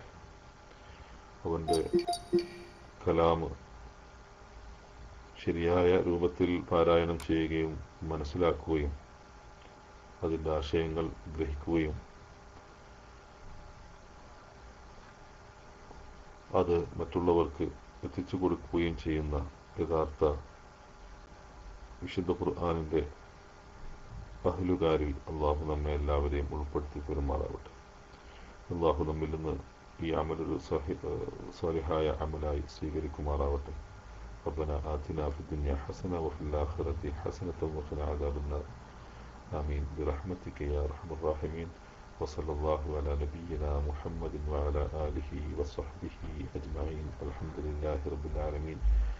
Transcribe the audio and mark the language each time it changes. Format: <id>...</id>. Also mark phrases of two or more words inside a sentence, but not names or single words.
<ml>അവൻ്റെ കലാമ് ശരിയായ രൂപത്തിൽ പാരായണം ചെയ്യുകയും മനസ്സിലാക്കുകയും അതിൻ്റെ ആശയങ്ങൾ ഗ്രഹിക്കുകയും അത് മറ്റുള്ളവർക്ക് എത്തിച്ചു കൊടുക്കുകയും ചെയ്യുന്ന യഥാർത്ഥ വിശുദ്ധ ഖുർആനിൻ്റെ അഹ്ലുകാരിൽ അള്ളാഹു നമ്മെ എല്ലാവരെയും ഉൾപ്പെടുത്തി പെരുമാറാവട്ടെ. അള്ളാഹു നമ്മിൽ നിന്ന് ഈ അമലൊരു സാലിഹായ അമലായി സ്വീകരിക്കുമാറാവട്ടെ.</ml> <ar>ربنا آتنا في الدنيا حسنة وفي الآخرة حسنة وقنا عذاب النار آمين برحمتك يا أرحم الراحمين. وصلى الله على نبينا محمد وعلى آله وصحبه أجمعين. الحمد لله رب العالمين.</ar>